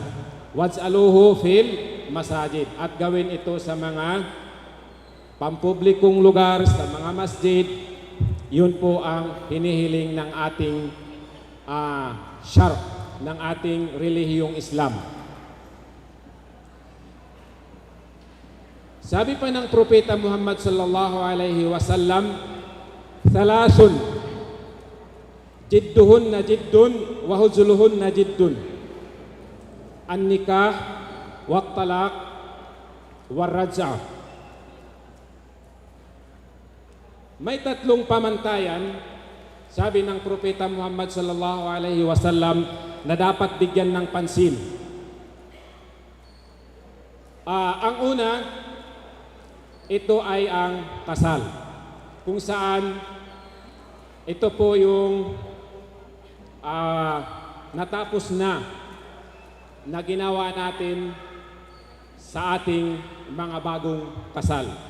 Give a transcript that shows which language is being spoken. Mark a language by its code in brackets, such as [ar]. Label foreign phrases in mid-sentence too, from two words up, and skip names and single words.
[ar] واجعلوه في المساجد, [tl] at gawin ito sa mga pampublikong lugar, sa mga masjid. Yun po ang hinihiling ng ating syarh, ng ating relihiyong Islam. Sabi pa ng Propeta Muhammad [ar] صلى الله عليه وسلم, "ثلاث جدهن جد وهزلهن جد. النكاح والطلاق والرجعة." [tl] May tatlong pamantayan, sabi ng Propeta Muhammad [ar] صلى الله عليه وسلم, [tl] na dapat bigyan ng pansin. Ang una, ito ay ang kasal, kung saan ito po yung natapos na ginawa natin sa ating mga bagong kasal.